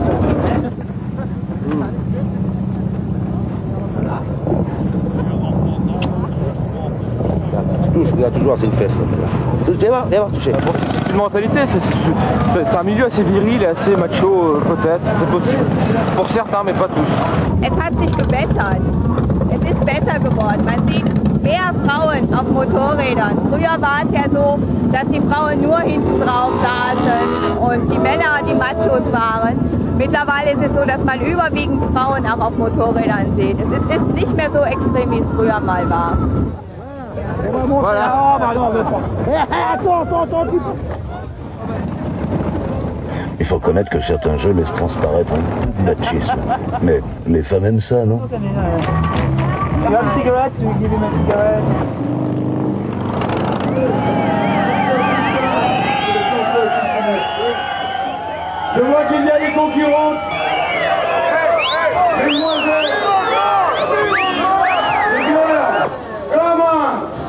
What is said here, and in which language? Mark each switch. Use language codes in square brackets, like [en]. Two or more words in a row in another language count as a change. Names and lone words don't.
[fr] Regarde toujours, c'est une fesse. D'avoir touché. C'est une mentalité, c'est un milieu assez viril et assez macho, peut-être, c'est possible. Pour certains, mais pas tous. [de] Es hat sich gebessert. Es ist besser geworden. Man sieht mehr Frauen auf Motorrädern. Früher war es ja so, dass die Frauen nur hinten drauf saßen und die Männer die Machos waren. Mittlerweile ist es so, dass man überwiegend Frauen auch auf Motorrädern sieht. Es ist nicht mehr so extrem, wie es früher mal war. [fr] Voilà. Il faut reconnaître que certains jeux laissent transparaître un machisme. Mais les femmes aiment ça, non? [en] You have a cigarette? We give him a cigarette. [fr] Je vois qu'il y a des concurrents. [en] Mesdemoiselles. Come on.